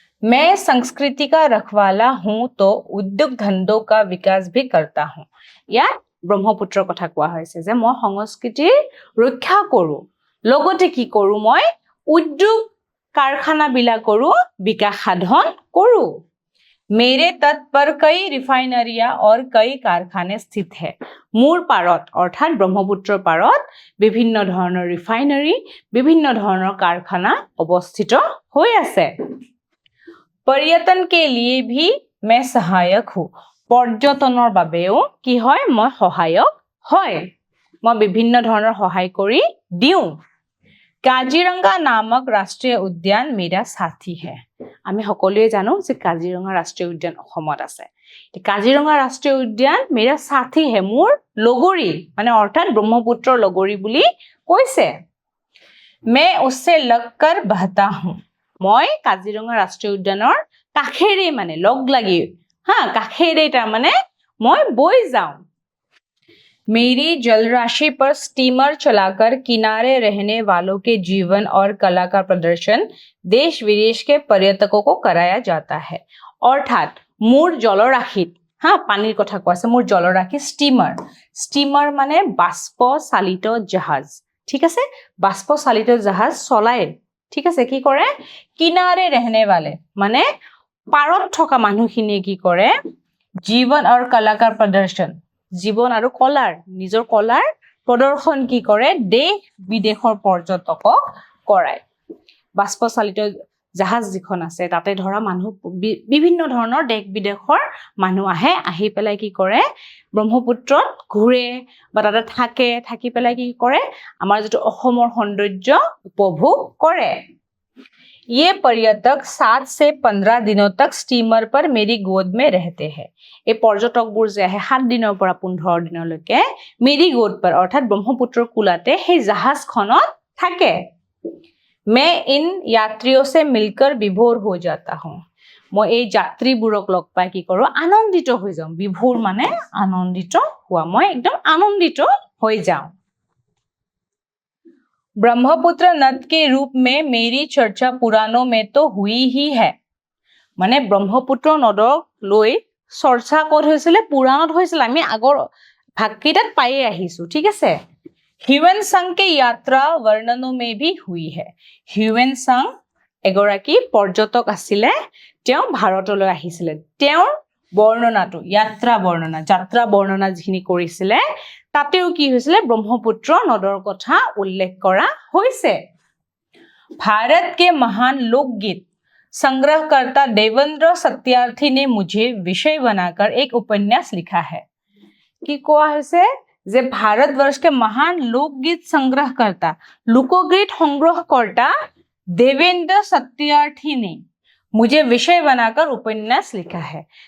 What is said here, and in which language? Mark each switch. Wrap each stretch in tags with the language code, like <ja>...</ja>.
<hi>मैं संस्कृति का रखवाला हूँ तो उद्योग धंधों का विकास भी करता हूँ।</hi> <as>ইয়াত ব্ৰহ্মপুত্ৰৰ কথা কোৱা হৈছে যে মই সংস্কৃতিৰ ৰক্ষা কৰো, লগতে কি কৰো মই উদ্যোগ কাৰখানা বিলাকৰো বিকাশ সাধন কৰো।</as> <hi>मेरे तट पर कई रिफाइनरियां और कई कारखाने स्थित है।</hi> <as>মোৰ পাৰত অৰ্থাৎ ব্ৰহ্মপুত্ৰৰ পাৰত বিভিন্ন ধৰণৰ ৰিফাইনাৰী, বিভিন্ন ধৰণৰ কাৰখানা অৱস্থিত হৈ আছে।</as> <hi>पर्यटन के लिए भी मैं सहायक हूँ।</hi> <as>পৰ্যটনৰ বাবেও কি হয় মই সহায়ক হয়। মই বিভিন্ন ধৰণৰ সহায় কৰি দিওঁ। কাজিৰঙা নামক ৰাষ্ট্ৰীয় উদ্যান</as> <hi>মেৰা সাথী হে।</hi> <as>আমি সকলোৱে জানো যে কাজিৰঙা ৰাষ্ট্ৰীয় উদ্যান অসমত আছে। কাজিৰঙা ৰাষ্ট্ৰীয় উদ্যান</as> <hi>মেৰা সাথী হে,</hi> <as>মোৰ লগৰী, মানে অৰ্থাৎ ব্ৰহ্মপুত্ৰৰ লগৰী বুলি কৈছে।</as> <hi>मैं उससे लगकर बहता हूँ।</hi> <as>মই কাজিৰঙা ৰাষ্ট্ৰীয় উদ্যানৰ কাষেৰে মানে লগ লাগি কাষেৰে তাৰ মানে মই বৈ যাওঁ।</as> <hi>मेरी जलराशि पर स्टीमर चलाकर किनारे रहने वालों के जीवन और कला का प्रदर्शन देश विदेश के पर्यटकों को कराया जाता है।</hi> <as>অৰ্থাৎ মোৰ জলৰাশিত পানীৰ কথা কোৱা আছে, মোৰ জলৰাশি ষ্টিমাৰ মানে বাষ্প চালিত জাহাজ। ঠিক আছে, বাষ্প চালিত জাহাজ চলাই, ঠিক আছে, কি কৰে কিনাৰে</as> <hi>रहने वाले</hi> <as>মানে পাৰত থকা মানুহখিনিয়ে কি কৰে জীৱন আৰু কলাকাৰ প্ৰদৰ্শন, জীৱন আৰু কলাৰ নিজৰ কলাৰ প্ৰদৰ্শন কি কৰে দেশ বিদেশৰ পৰ্যটকক কৰায়। বাষ্প চালিত জাহাজ যিখন আছে তাতে ধৰা মানুহ বিভিন্ন ধৰণৰ দেশ বিদেশৰ মানুহ আহি পেলাই কি কৰে ব্ৰহ্মপুত্ৰত ঘূৰে বা তাতে থাকি পেলাই কি কৰে আমাৰ যেটো অসমৰ সৌন্দৰ্য উপভোগ কৰে।</as> <hi>ये पर्यटक 7 से 15 दिनों तक स्टीमर पर मेरी गोद में रहते हैं।</hi> <as>এই পৰ্যটকবোৰ যে আহে 7 দিনৰ পৰা 15 দিনলৈকে</as> <hi>মেৰী গোদ पर</hi> <as>অৰ্থাৎ ব্ৰহ্মপুত্ৰৰ কুলাতে সেই জাহাজখনত থাকে।</as> <hi>मैं इन यात्रियों से मिलकर विभोर हो जाता हूँ।</hi> <as>মই এই যাত্ৰীবোৰক লগ পাই কি কৰো আনন্দিত হৈ যাওঁ। বিভোৰ মানে আনন্দিত হোৱা, মই একদম আনন্দিত হৈ যাওঁ।</as> <hi>ब्रह्मपुत्र नद के रूप में मेरी चर्चा पुराणों में तो हुई ही है।</hi> <as>মানে ব্ৰহ্মপুত্ৰ নদক লৈ চৰ্চা ক'ত হৈছিলে পুৰাণত হৈছিল, আমি আগৰ ভাগকেইটাত পায়ে আহিছো। ঠিক আছে,</as> <hi>হিউৱেন সাং के यात्रा वर्णनों में भी हुई है।</hi> <as>হিউৱেন সাং এগৰাকী পৰ্যটক আছিলে, তেওঁ ভাৰতলৈ আহিছিলে। তেওঁৰ বৰ্ণনাটো যাত্ৰা বৰ্ণনা যিখিনি কৰিছিলে তাতেও কি হৈছিলে ব্ৰহ্মপুত্ৰ নদৰ কথা উল্লেখ কৰা হৈছে।</as> <hi>भारत के महान लोकगीत संग्रहकर्ता देवेंद्र सत्यार्थी ने मुझे विषय बनाकर एक उपन्यास लिखा है।</hi> <as>কি কোৱা হৈছে যে ভাৰতবৰ্ষ</as> <hi>के महान लोकगीत संग्रहकर्ता लोकगीत সংগ্ৰহকৰ্তা देवेंद्र सत्यार्थी ने मुझे विषय बनाकर उपन्यास लिखा है।</hi>